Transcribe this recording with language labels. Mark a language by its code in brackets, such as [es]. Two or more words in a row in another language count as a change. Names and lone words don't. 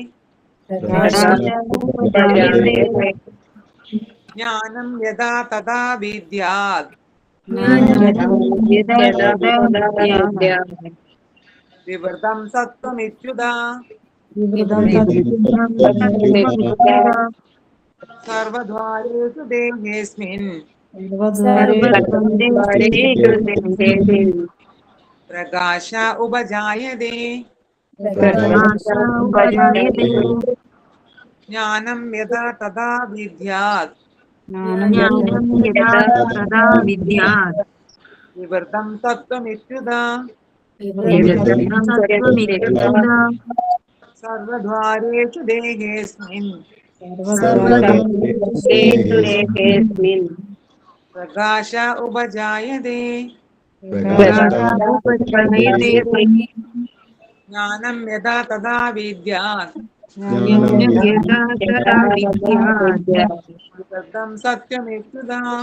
[sa] ज्ञानं यदा तदा विद्यात् विवृतं सत्त्वमित्युदा सर्वद्वारेषु देहेऽस्मिन् प्रकाश उपजायते ജ്ഞാനം യഥാ തഥാ വിദ്യാത് വിവൃതം തത്വമിത്യുത സർവദ്വാരേഷു ദേഹേസ്മിൻ പ്രകാശ ഉപജായതേ ജ്ഞാനം യഥാ തഥാ വിദ്യാത് വിവൃതം സത്യമിത്യുത